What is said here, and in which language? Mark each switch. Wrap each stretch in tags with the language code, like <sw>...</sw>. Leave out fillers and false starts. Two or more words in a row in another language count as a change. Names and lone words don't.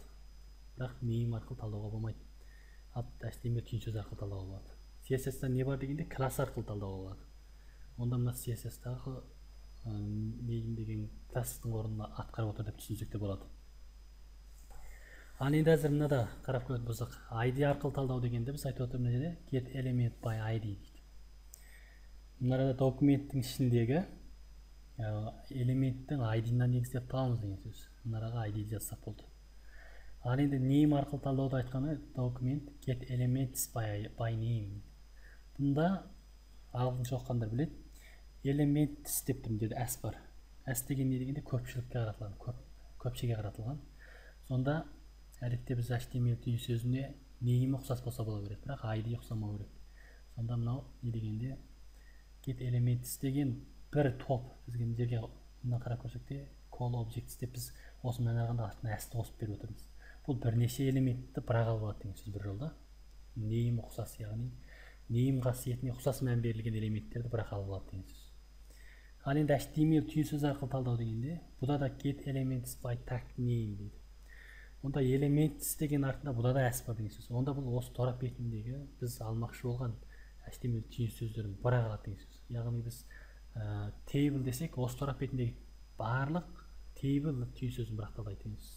<kk>Бірақ name арқылы талдауға болмайды. HTML түйін сөз арқылы талдауға болады. CSS-та не бар дегенде, класс арқылы талдауға болады. Онда мына CSS-тағы name деген класстың орнына атқарып отыр деп түсінсек те болады. Ал енді әзір мынада қарап көретін болсақ, ID арқылы талдау дегенде біз айтып отырмыз жерде</kk> <en>get element by ID</en> <kk>дейді. Мынада документтің ішіндегі элементтің ID-нан негіздеп табамыз деген сөз. Мынараға ID жазсақ болды. Ал енді name арқылы талдауды айтқаны</kk> <en>document get elements by name.</en> <kk>Бұнда ағылшынша оқығандар біледі. Elements деп тұрмын деді, S бар. S деген не дегенде көпшілікке қаратылған, көпшеге қаратылған. Сонда әдетте біз HTML түйін сөзіне name ұқсас болса бола береді, бірақ ID ұқсамау керек. Сонда мынау не дегенде</kk> <en>get elements</en> <kk>деген бір топ, бізге мына жерге мына қарап көрсек те</kk> <en>call objects</en> <kk>деп біз осы мынаған артына S-ті қосып беріп отырмыз. Бұл бірнеше элементті бірақ алып алады деген сөз бір жолда. Name ұқсас, яғни name қасиетіне ұқсас мән берілген элементтерді бірақ алып алады деген сөз. Ал енді HTML түйін сөз арқылы талдау дегенде, бұда да</kk> <en>get elements by tag name</en> <kk>дейді. Онда elements деген артында бұда да S бар деген сөз. Онда бұл осы торап бетіндегі біз алмақшы болған HTML түйін сөздерін бірақ алады деген сөз. Яғни біз table десек, осы торап бетіндегі барлық table түйін сөзін бірақ талдайды деген сөз.</kk>